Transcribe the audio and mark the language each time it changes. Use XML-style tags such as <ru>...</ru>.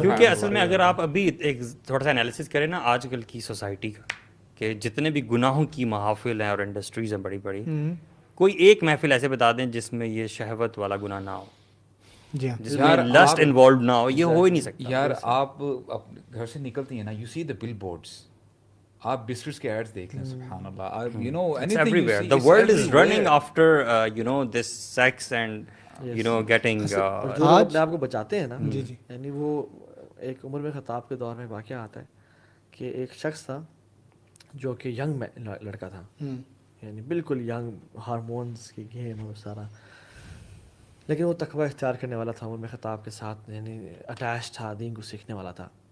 <ur>کیونکہ اصل میں اگر آپ ابھی ایک تھوڑا سا انالیسس کریں نا آج کل کی سوسائٹی کا، کہ جتنے بھی گناہوں کی محافل ہیں اور انڈسٹریز ہیں بڑی بڑی، کوئی ایک محفل ایسے بتا دیں جس میں یہ شہوت والا گناہ نہ ہو، جی ہاں جس میں لسٹ انوالوڈ نہ ہو. یہ ہو ہی نہیں سکتا یار. آپ گھر سے نکلتی ہیں نا،</ur> <en>you see the billboards,</en> <ur>آپ بسکٹس کے ایڈز دیکھ لیں، سبحان اللہ، you know</ur> <en>It's everywhere. The world is running after this sex and getting</en> <ur>جو لوگ اپنے آپ کو بچاتے ہیں نا، یعنی وہ ایک عمر میں خطاب کے دور میں واقعہ آتا ہے کہ ایک شخص تھا جو کہ ینگ لڑکا تھا، یعنی بالکل ینگ، ہارمونز کی گیم اور سارا، لیکن وہ تقوی اختیار کرنے والا تھا، عمر میں خطاب کے ساتھ یعنی اٹیچ تھا، دین کو سیکھنے والا تھا.</ur>